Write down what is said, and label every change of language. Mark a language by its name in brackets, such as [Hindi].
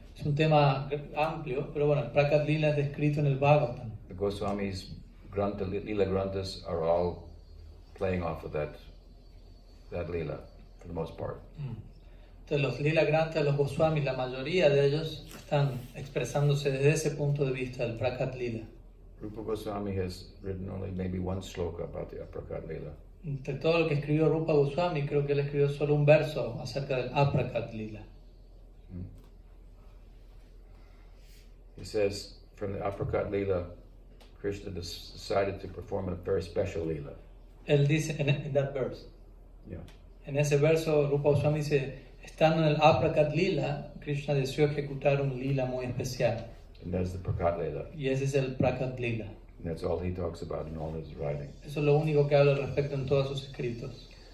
[Spanish] Es Es un tema amplio, pero bueno, el Prakat Lila es descrito en el Bhagavatam. [English] The Goswamis, Grantha, Lila Granthas are all playing off of that Lila for the most part. [Spanish] Entonces los Lila Granthas, los Goswamis, la mayoría de ellos están expresándose desde ese punto de vista del Prakat Lila. [English] Rupa Goswami has written only maybe one sloka about the Aprakat Lila. [Spanish] Entre todo lo que escribió Rupa Goswami, creo que él escribió solo un verso acerca del Aprakat Lila. [English] He says, from the Aprakat Lila, Krishna decided to perform a very special Lila. [Spanish] Él dice, en [English] that verse, Yeah. [Spanish] en ese verso, Rupa Goswami dice, estando en el Aprakat Lila, Krishna deseó ejecutar un Lila muy especial. [English] And that's the Prakat Lila. [Spanish] Y ese es el Prakat Lila. [English] And that's all he talks about in all his writing. [Spanish] Eso es lo único que habla al respecto en todos sus escritos.